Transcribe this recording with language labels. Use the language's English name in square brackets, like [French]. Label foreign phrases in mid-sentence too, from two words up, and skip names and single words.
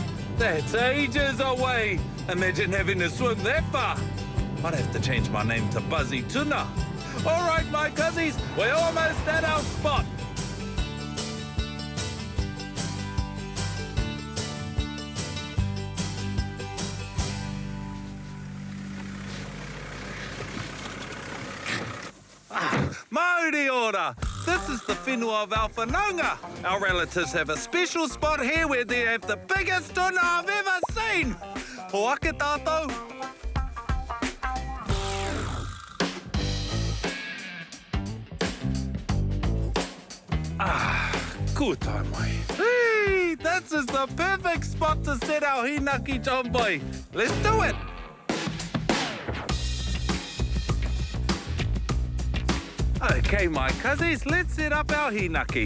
[English] That's ages away. Imagine having to swim that far. I'd have to change my name to Buzzy Tuna. All right, my cousins, we're almost at our spot. [Māori] Mauri ora! [English] This is the whenua of our whanaunga. Our relatives have a special spot here where they have the biggest tuna I've ever seen. [Māori] Ho ake tātou. [English] Good time, mai. Hey, this is the perfect spot to set our hinaki, John Boy. Let's do it. Okay, my cousins, let's set up our hinaki.